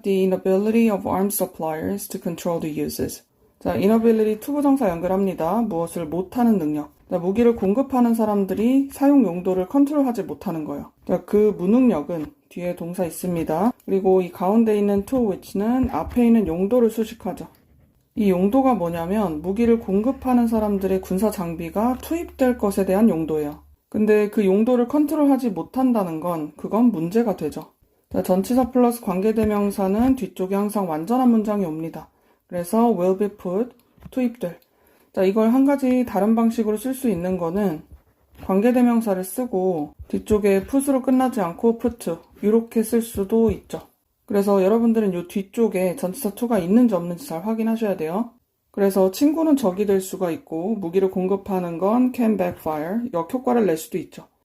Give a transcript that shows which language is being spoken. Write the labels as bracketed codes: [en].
[en] The inability of arms suppliers to control the uses. [ko] 자, inability 투부정사 연결합니다. 무엇을 못하는 능력. 자, 무기를 공급하는 사람들이 사용 용도를 컨트롤하지 못하는 거예요. 자, 그 무능력은 뒤에 동사 있습니다. 그리고 이 가운데 있는 to which는 앞에 있는 용도를 수식하죠. 이 용도가 뭐냐면 무기를 공급하는 사람들의 군사 장비가 투입될 것에 대한 용도예요. 근데 그 용도를 컨트롤하지 못한다는 건 그건 문제가 되죠. 자, 전치사 플러스 관계대명사는 뒤쪽에 항상 완전한 문장이 옵니다. 그래서 will be put, 투입될. 자, 이걸 한 가지 다른 방식으로 쓸 수 있는 거는 관계대명사를 쓰고 뒤쪽에 put으로 끝나지 않고 put, 이렇게 쓸 수도 있죠. 그래서 여러분들은 이 뒤쪽에 전치사 to가 있는지 없는지 잘 확인하셔야 돼요. 그래서 친구는 적이 될 수가 있고 무기를 공급하는 건 [en] can backfire, [ko] 역효과를 낼 수도 있죠.